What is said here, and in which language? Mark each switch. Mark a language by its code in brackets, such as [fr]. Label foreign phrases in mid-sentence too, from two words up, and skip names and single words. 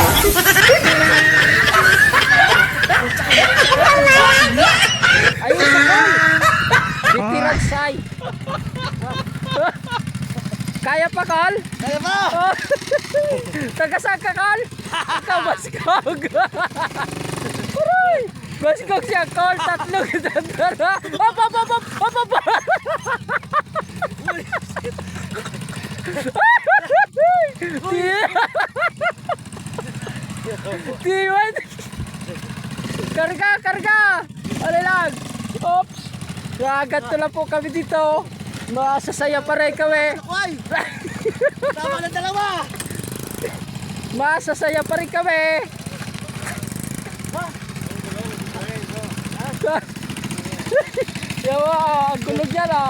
[tl] Ayun sa call! Bitiragsay! Kaya pa, Col? Kaya pa! Oh. Tagasag ka, Col? Ikaw, baskog! Aray! Baskog siya, Col! Tatlong dandara! Op, op, op, op! Op, op! Tiwan! Karga, karga! Ano lang? Oops! Gaganto lang po kami dito. Masasaya pa rin kami. Ay! Tama ng dalawa! Masasaya pa rin kami. Yawa, ang gulo dyan oh.